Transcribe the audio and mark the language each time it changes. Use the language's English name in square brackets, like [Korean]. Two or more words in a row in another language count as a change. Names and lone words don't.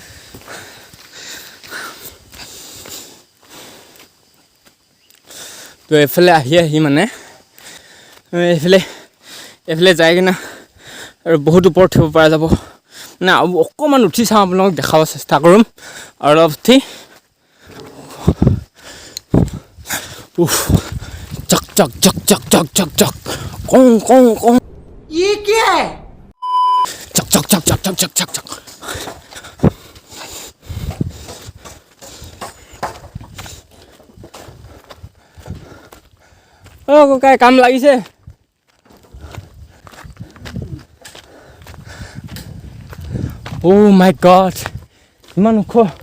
[Assamese] তো এইফালে আহি মানে এইফালে যায় কিনে আৰু বহুত ওপৰত উঠিব পৰা যাব। মানে অকণমান উঠি চাওঁ, আপোনালোকক দেখাব চেষ্টা কৰিম। আৰু অলপ উঠি চক চক চক চক চক চক চক কং কং কং। [Hindi] ये क्या है? চক চক চক চক চক চক চক চক। [Assamese] অ' ককাই কাম লাগিছে? [English] Oh my God, [Assamese] ইমান ওখ।